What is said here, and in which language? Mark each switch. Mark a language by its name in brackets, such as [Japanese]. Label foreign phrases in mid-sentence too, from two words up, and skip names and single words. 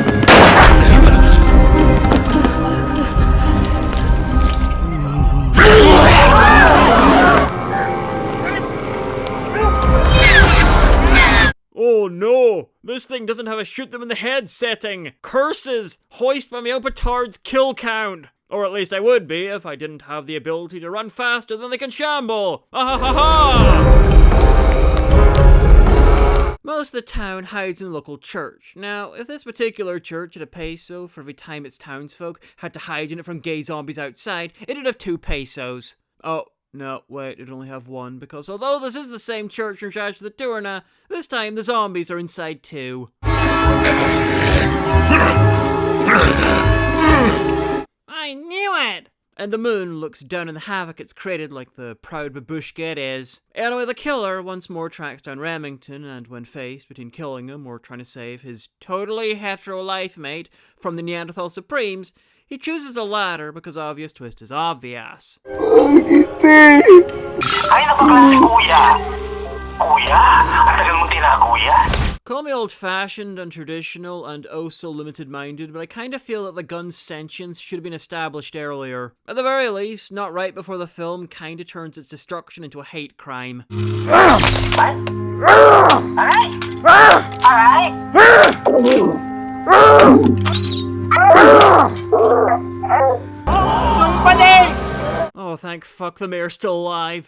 [English] Oh no! This thing doesn't have a shoot them in the head setting! Curses! Hoist by my own petard's kill count! Or at least I would be if I didn't have the ability to run faster than they can shamble! Ah ha ha ha! Most of the town hides in the local church. Now, if this particular church had a peso for every time its townsfolk had to hide in it from gay zombies outside, it'd have 2 pesos. Oh. No, wait, it'd only have 1, because although this is the same church in charge of the Turna, this time the zombies are inside too. I knew it! And the moon looks down on the havoc it's created like the proud babushka it is. Anyway, the killer once more tracks down Remington, and when faced between killing him or trying to save his totally hetero life mate from the Neanderthal Supremes, he chooses the latter because obvious twist is obvious. [Filipino] Ay, napaklase kuya. Kuya? Ang tagal mong kuya? [English] Call me old-fashioned and traditional and oh so limited-minded, but I kind of feel that the gun's sentience should have been established earlier. At the very least, not right before the film kind of turns its destruction into a hate crime. Oh, thank fuck the mayor's still alive.